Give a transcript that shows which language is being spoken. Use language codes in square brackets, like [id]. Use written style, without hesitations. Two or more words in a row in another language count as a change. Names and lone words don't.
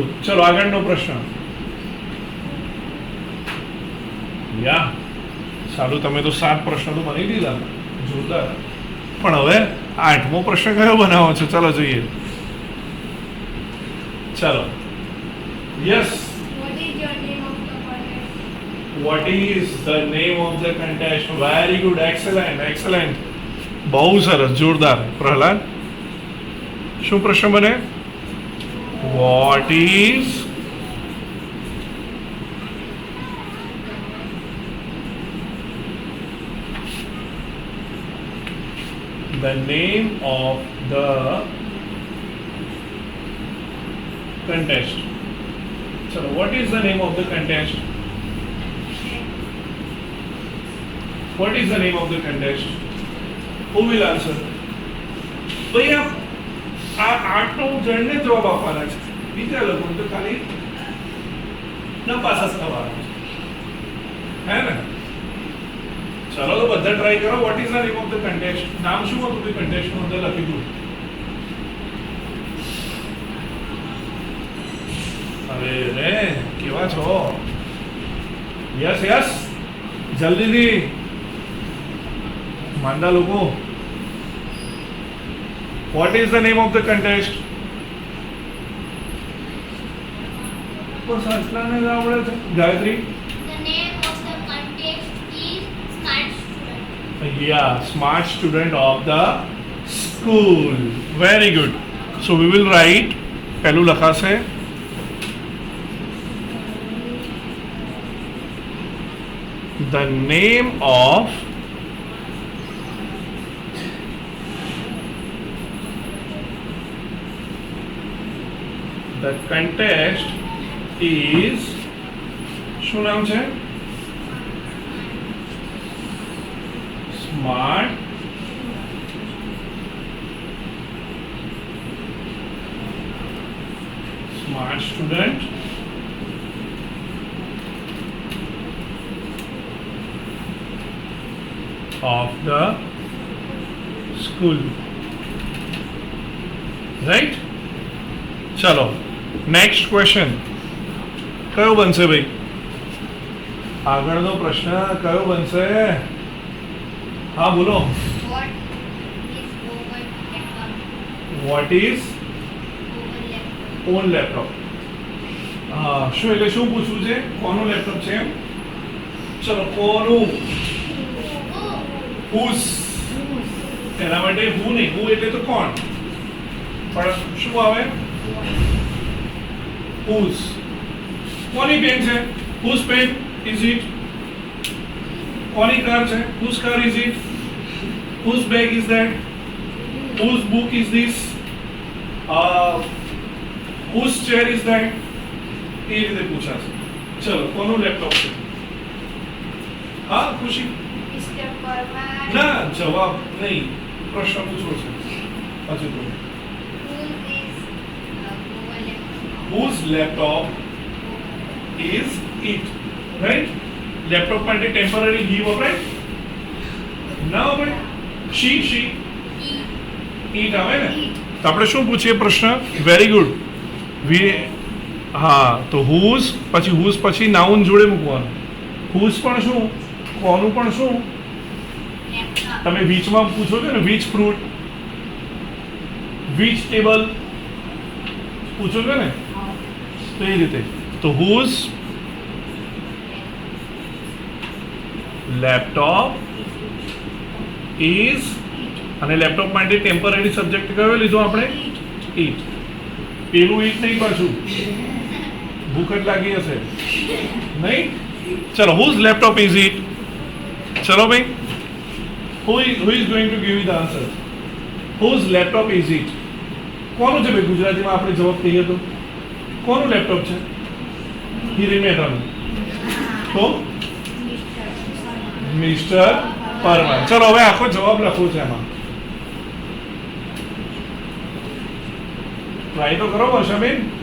[gu] ચલો આગળનો પ્રશ્ન. યા સારું, તમે તો 7 પ્રશ્નો તો બની દીધા, જોરદાર. પણ હવે 8મો પ્રશ્ન કયો બનાવો છો? ચલો જોઈએ. ચલો યસ, [en] What is your name of the contest? what is the name of the contest? Very good, excellent, excellent. [gu] બહુ સરસ, જોરદાર. પ્રહલાદ, શું પ્રશ્ન બને? [en] What is the name of the contest? Chalo, what is the name of the contest? What is the name of the contest? Who will answer? [gu] ભૈયા આ 8 જણને જવાબ આપવાના છે, બીજા લોકો તો ખાલી નપાસ જ થવાના છે, હે ને? ચલો તો બધા ટ્રાય કરો. [en] what is the name of the contest? [gu] નામ શું હતું તે કન્ટેસ્ટનું અંદર લખી દઉં. અરે રે, કેવા છો? [en] yes yes, [gu] જલ્દીથી માંડા લોકો. [en] what is the name of the contest? [gu] બસ આટલાને જ આવડે છે. ગાયત્રી? [en] The name of the contest is Smart Student. Yeah, smart student of the school. Very good. So we will write, [gu] પહેલું લખાશે [en] the name of the contest is, [gu] શું નામ છે? [en] Smart student of the school. Right? [gu] ચલો [en] next question [gu] કયો બનશે ભાઈ? આગળનો પ્રશ્ન કયો બનશે? હા બોલો. [en] What is over laptop? what is Over laptop. on laptop? [gu] હા, શું એટલે શું પૂછવું છે? કોનું લેપટોપ છે એમ? ચલો કોનું? હુઝ. એના માટે હું નહીં, હું એટલે તો કોણ, પણ શું આવે? હુઝ. કોની પેન છે? [en] whose pen is it? [gu] કોની કાર છે? [en] Whose car is it? Whose bag is that? Whose book is this? whose chair is that? [gu] એ રીતે પૂછાશે. ચલો કોનું લેપટોપ છે? હા ખુશી? Mr. Parmar. ના, જવાબ નહીં, પ્રશ્ન પૂછવો છે. હજુ તો [en] Whose is over laptop? whose laptop is it? Right? [gu] લેપટોપ માટે ટેમ્પરરી હી વપરાય? ના વપરાય? [en] she it [gu] આવે ને? તો આપણે શું પૂછીએ પ્રશ્ન? વેરી ગુડ. હા, તો whose પછી નાઉન જોડે મૂકવાનું. whose પણ શું, કોનું પણ શું? Laptop. તમે વીચમાં પૂછો છો ને, [en] which fruit, which table [gu] પૂછો છો ને, તો એ રીતે. તો [en] whose laptop is, [gu] અને લેપટોપ માટે [en] temporary subject [gu] કયો લીધો આપણે? ઇટ. પેલું ઇટ નહીં પાછું, ભૂખ જ લાગી હશે નહીં? ચલો, [en] whose laptop is it? [gu] ચલો ભાઈ, [en] who is going to give you the answer? whose laptop is it? [gu] કોનું છે ભાઈ? ગુજરાતીમાં આપણે જવાબ કહીએ તો કોનું લેપટોપ છે? હિરેન મહેતાનું. તો મિસ્ટર પરમાર. ચલો હવે આખો જવાબ લખો છે એમાં. ટ્રાય તો કરો વર્ષાબેન.